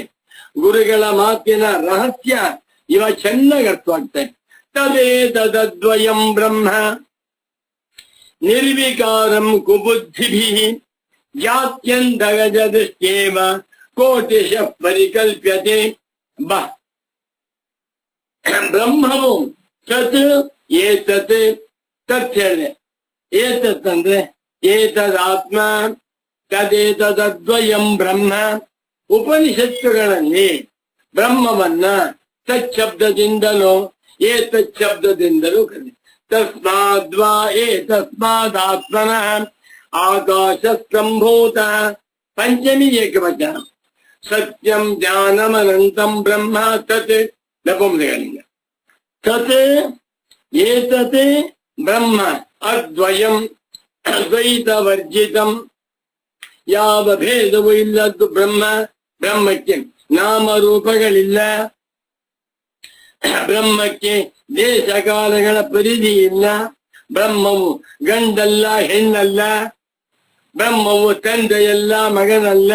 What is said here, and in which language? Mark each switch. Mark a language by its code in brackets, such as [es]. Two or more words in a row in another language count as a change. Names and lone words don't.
[kn] ಗುರುಗಳ ಮಾತಿನ ರಹಸ್ಯ ಇವಾಗ ಚೆನ್ನಾಗಿ ಅರ್ಥವಾಗ್ತಾ ಇದೆ. [sa] ತದೇತದ್ವಯಂ ಬ್ರಹ್ಮ ನಿರ್ವಿಕಾರಂ ಕುಬುದ್ಧಿಭಿ ಜಾತ್ಯಂತಗಜ ದೃಷ್ಟೇವ ಕೋಟಿಶ ಪರಿಕಲ್ಪ್ಯತೆ. [kn] ಬ ಬ್ರಹ್ಮವು [sa] ತತ್ ಏತತ್, [kn] ತತ್ ಹೇಳಿದೆ. [sa] ಏತತ್ ಅಂದ್ರೆ ಏತದಾತ್ಮ, ತದೇತದ್ವಯಂ ಬ್ರಹ್ಮ. [kn] ಉಪನಿಷತ್ತುಗಳಲ್ಲಿ ಬ್ರಹ್ಮವನ್ನ ತಚ್ಛಬ್ದದಿಂದಲೋ ಏತತ್ ಶಬ್ದದಿಂದಲೂ ಕರೆ. [sa] ತಸ್ಮಾದ್ವಾ ಏತಸ್ಮಾದಾತ್ಮನಃ ಆಕಾಶ ಸಂಭೂತ. ಪಂಚಮಿ ಏಕವಚನ. ಸತ್ಯಂ ಜ್ಞಾನಮನಂತಂ ಬ್ರಹ್ಮ ತತ್ ನಪುಂಸಕಲಿಂಗ. ತತ್ ಏತತ್ ಬ್ರಹ್ಮ ಅದ್ವಯಂ ಅದ್ವೈತ ವರ್ಜಿತಂ. [kn] ಯಾವ ಭೇದವೂ ಇಲ್ಲದ್ದು ಬ್ರಹ್ಮ. ಬ್ರಹ್ಮಕ್ಕೆ ನಾಮರೂಪಗಳಿಲ್ಲ. ಬ್ರಹ್ಮಕ್ಕೆ ದೇಶಕಾಲಗಳ ಪರಿಧಿ ಇಲ್ಲ. ಬ್ರಹ್ಮವು ಗಂಡಲ್ಲ, ಹೆಣ್ಣಲ್ಲ. ಬ್ರಹ್ಮವು ತಂದೆಯಲ್ಲ, ಮಗನಲ್ಲ.